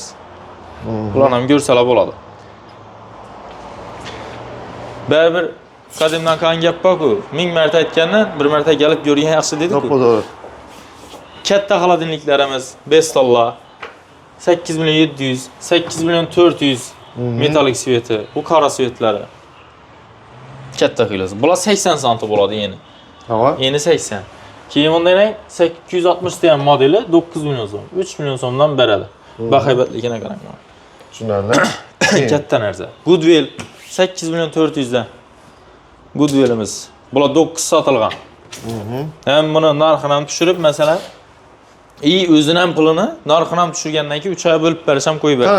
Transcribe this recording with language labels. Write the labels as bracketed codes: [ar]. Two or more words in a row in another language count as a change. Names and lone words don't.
[uz] Bularni ham ko'rsalar bo'ladi. Baribir qadimdan qolgan gap bor-ku, 1000 marta aytgandan bir marta kelib ko'rgan yaxshi dedi-ku. To'g'ri. Katta xolodilniklarimiz Bestollar 8 milyon 700, 8 milyon 400 metalik sveti, bu qora svetlari. Katta qilasiz. Bular 80 santi bo'ladi yeni. Tamam. Yeni 80. Keyin bundan 860 degan modeli 9 milyon so'm, 3 milyon so'mdan beradi. Bahaybatligini qarang. Tushunarli. Katta narsa. Goodwill 8 milyon 400'dan. Goodwillimiz. Bular 9 sotilgan. Hem buni narxini ham tushirib, masalan, o'zining ham pulini narxini ham tushirgandan keyin 3 oy bo'lib berisham qo'yib beradi.